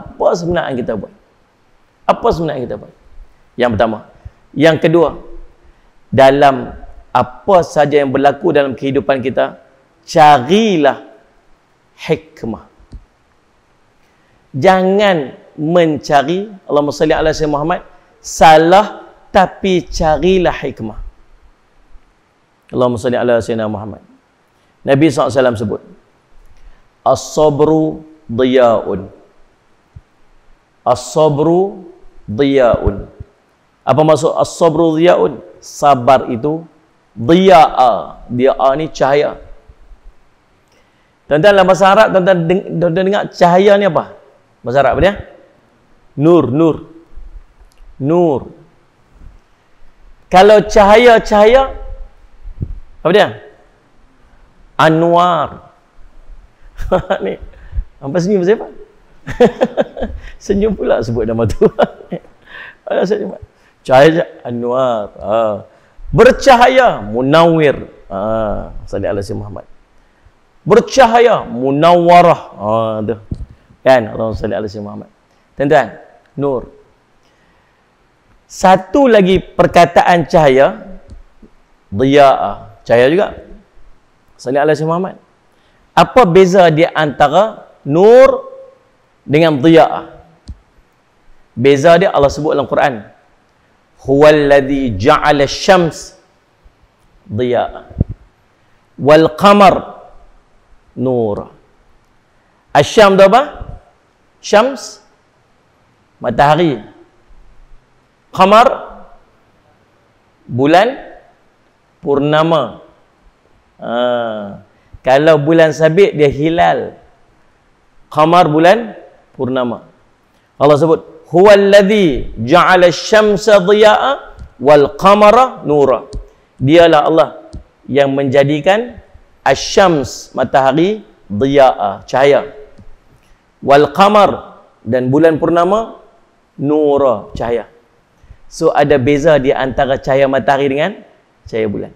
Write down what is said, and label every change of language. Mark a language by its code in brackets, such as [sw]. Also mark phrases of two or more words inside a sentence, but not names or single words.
[ms] Apa sebenarnya kita buat? Apa sebenarnya kita buat? Yang pertama. Yang kedua, dalam apa saja yang berlaku dalam kehidupan kita, carilah hikmah. Jangan mencari, [ar] اللهم صل على سيدنا محمد, [ms] salah, tapi carilah hikmah. [ar] اللهم صل على سيدنا محمد. [ms] Nabi SAW sebut, [ar] الصبر ضياء. الصبر ضياء. [ms] Apa maksud [ar] الصبر ضياء? [ms] Sabar itu diya'a. Diya'a ni cahaya. Tuan-tuan, dalam bahasa Arab, tuan-tuan dengar cahaya ni apa? Bahasa Arab apa dia? Nur. Kalau cahaya apa dia? Anwar. Ni apa senyum siapa? Senyum pula sebut nama tu. Cahaya anwar. Bercahaya munawwir. [ar] صلى الله عليه وسلم محمد. [ms] Bercahaya munawwarah. Tu. [ar] كان اللهم صل على سيدنا محمد. [ms] Tuan-tuan, nur. Satu lagi perkataan cahaya, diya'a, cahaya juga. [ar] صل على سيدنا محمد. [ms] Apa beza di antara nur dengan diya'a? Beza dia Allah sebut dalam Quran. [ar] هو الذي جعل الشمس ضياء والقمر نورا. [ms] Asyam tu apa? Syams, matahari. Qamar, bulan purnama. Kalau bulan sabit dia hilal. Qamar bulan purnama. Allah sebut [ar] هو الذي جعل الشمس ضياء والقمر نورا. [ms] Dialah Allah yang menjadikan asy-syams, matahari, dhiya'a, cahaya, [ar] والقمر, [ms] dan bulan purnama, nura, cahaya. So ada beza di antara cahaya matahari dengan cahaya bulan.